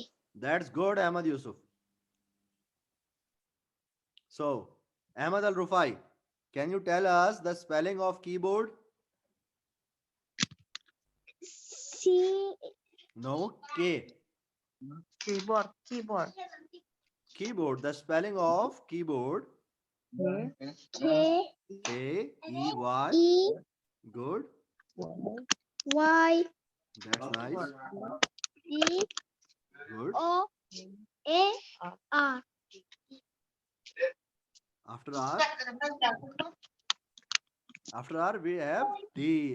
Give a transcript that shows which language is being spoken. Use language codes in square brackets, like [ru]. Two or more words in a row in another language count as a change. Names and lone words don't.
[en] That's good, Ahmad Yusuf. So, Ahmad Al Rufai, can you tell us the spelling of keyboard? C. No, K. Keyboard. Keyboard. The spelling of keyboard. K. K-E-Y. E. Good. Y. That's nice. C. Good. O. A. R. After R we have D.